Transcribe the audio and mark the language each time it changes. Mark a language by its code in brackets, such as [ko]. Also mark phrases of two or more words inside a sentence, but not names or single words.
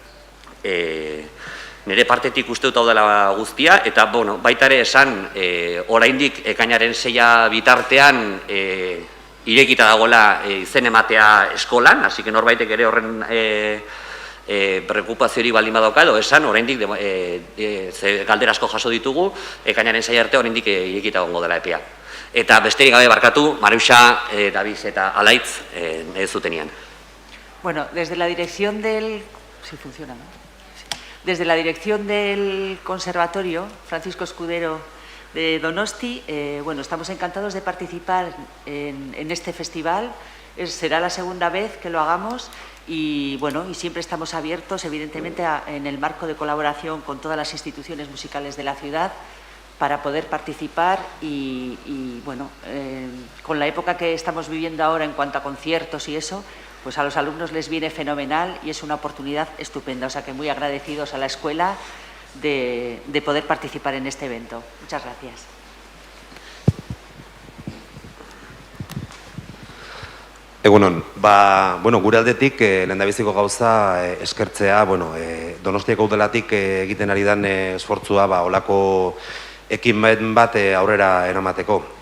[eu] Nire partetik uste dut hau dela guztia, eta baita ere esan, oraindik ekainaren 6 bitartean irekita dagoela izen ematea eskolan, [es] hasi que [eu] norbaitek ere horren preokupazio hori baldin badauka edo esan, oraindik galdera asko jaso ditugu, ekainaren 6 arte oraindik irekita egongo dela epea. Eta besterik gabe barkatu, Maruxa, Daviz eta Alaitz ez zutenean. [es] Bueno, desde la dirección del... Sí, funciona, ¿no? Desde la dirección del Conservatorio Francisco Escudero de Donosti, estamos encantados de participar en este festival. Será la segunda vez que lo hagamos y siempre estamos abiertos, evidentemente, en el marco de colaboración con todas las instituciones musicales de la ciudad para poder participar y con la época que estamos viviendo ahora en cuanto a conciertos y eso, pues a los alumnos les viene fenomenal y es una oportunidad estupenda. O sea que muy agradecidos a la escuela de poder participar en este evento. Muchas gracias. [eu] Egunon, gure aldetik lehendabiziko gauza eskertzea, Donostiako udalatik egiten ari den esfortzua olako ekimen bat aurrera eramateko.